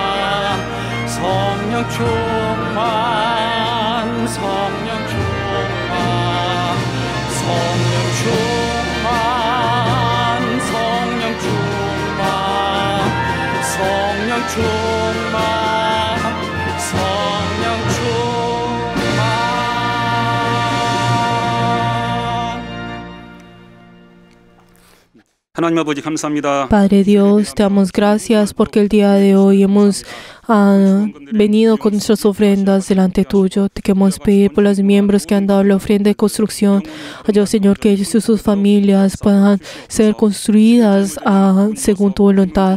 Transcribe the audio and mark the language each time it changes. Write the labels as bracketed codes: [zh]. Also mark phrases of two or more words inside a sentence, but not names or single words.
[ko] 성령 충만 성령 충만 성령 충만 성령 충만 성령 충만 성령 충만. 하나님 아버지 감사합니다. [es] Padre Dios, te damos gracias porque el día de hoy hemos venido con nuestras ofrendas delante tuyo. Te queremos pedir por los miembros que han dado la ofrenda de construcción. Yo, Señor, que ellos y sus familias puedan ser construidas según tu voluntad.